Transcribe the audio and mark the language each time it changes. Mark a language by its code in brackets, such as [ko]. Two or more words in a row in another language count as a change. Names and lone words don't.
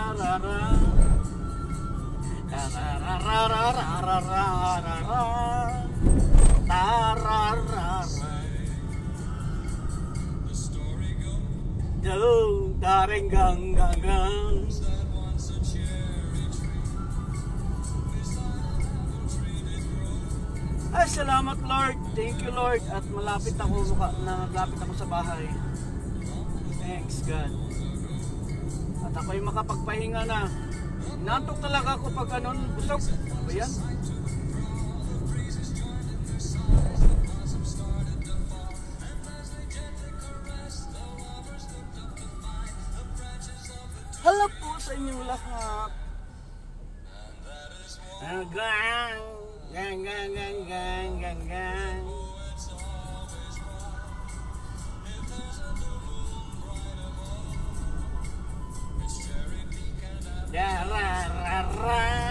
[tl] Daring gang gang gang. Ay, salamat Lord. [en] Thank you Lord. [tl] At malapit ako sa bahay. [en] Thanks God. [tl] At ako'y makapagpahinga na. Nantok talaga ako pag busog. Ayan. Hello po sa inyong lahat. Gang, gang, gang, gang, gang, gang. Da ra ra ra.